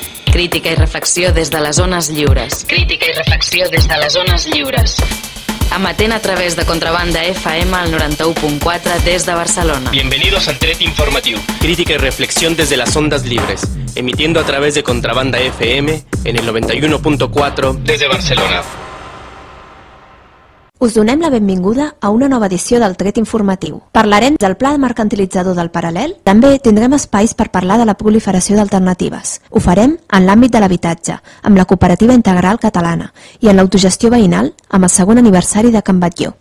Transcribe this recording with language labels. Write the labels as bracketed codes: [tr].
[ca] Crítica i reflexió des de les zones lliures. Crítica i reflexió des de les zones lliures. Amatent a través de Contrabanda FM al 91.4 des de Barcelona. [es] Bienvenidos al Tret Informatiu. [ca] Crítica i reflexió des de les ondes lliures. [es] Emitiendo a través de Contrabanda FM en el 91.4 [ca] des de Barcelona. Us donem la benvinguda a una nova edició del Tret Informatiu. Parlarem del pla mercantilitzador del Paral·lel. També tindrem espais per parlar de la proliferació d'alternatives. Ho farem en l'àmbit de l'habitatge, amb la Cooperativa Integral Catalana i en l'autogestió veïnal, amb el segon aniversari de Can Batlló.